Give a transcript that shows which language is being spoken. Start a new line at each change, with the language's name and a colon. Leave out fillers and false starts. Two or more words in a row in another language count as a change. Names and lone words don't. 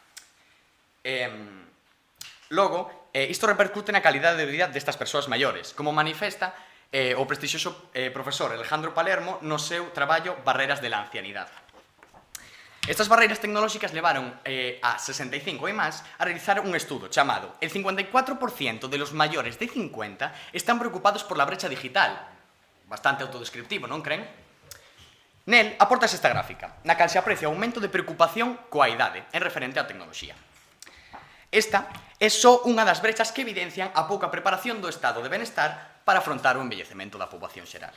Galician: Logo, isto repercute na calidade de vida destas persoas maiores, como manifesta o prestixioso profesor Alejandro Palermo no seu traballo Barreras de la ancianidade. Estas barreiras tecnolóxicas levaron a 65 e máis a realizar un estudo chamado El 54% de los mayores de 50 están preocupados por la brecha digital. Bastante autodescriptivo, non creen? Nel aportas esta gráfica, na cal se aprecia o aumento de preocupación coa idade en referente á tecnoloxía. Esta é só unha das brechas que evidencian a pouca preparación do estado de benestar para afrontar o envellecemento da poboación xeral.